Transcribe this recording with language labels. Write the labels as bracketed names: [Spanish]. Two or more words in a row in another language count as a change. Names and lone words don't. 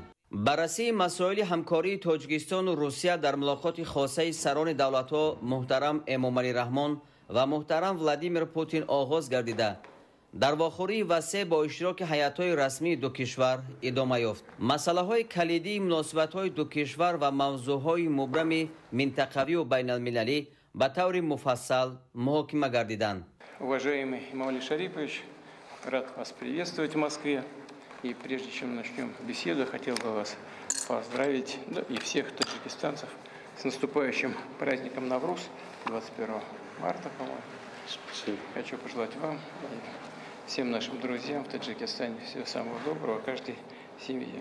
[Tajik] баррасии масоили ҳамкории Тоҷикистону Русия дар мулоқоти хосаи сарони давлатҳо муҳтарам Эмомалӣ Раҳмон ва муҳтарам Владимир Путин оғоз гардида дар вохӯрии васеъ бо иштироки ҳайатҳои расмии ду кишвар идома ёфт. масъалаҳои калидии муносибатҳои ду кишвар ва мавзӯъҳои мубрами минтақавию байналмилалӣ ба таври муфассал муҳокима гардиданд. [Russian] Уважаемый Эмомалӣ Шарипович, рад вас приветствовать в Москве. И прежде чем начнем беседу, хотел бы вас поздравить, да, и всех таджикистанцев с наступающим праздником Навруз 21 марта, по-моему. Спасибо. Хочу пожелать вам и всем нашим друзьям в Таджикистане всего самого доброго, каждой семье.